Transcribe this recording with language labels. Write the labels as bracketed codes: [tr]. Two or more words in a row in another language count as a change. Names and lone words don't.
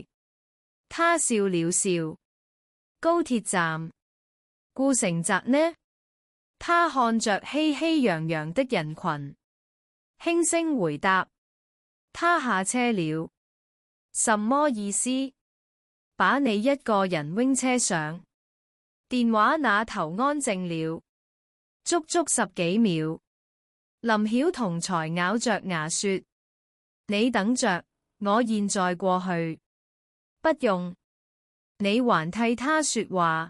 [zh] 他笑了笑。高鐵站。顧城澤呢？他看着熙熙攘攘的人群，輕聲回答：他下車了。什麼意思？把你一個人拎車上？電話那頭安靜了，足足10幾秒。林曉彤才咬着牙說：你等着，我現在過去。不用。你還替他說話？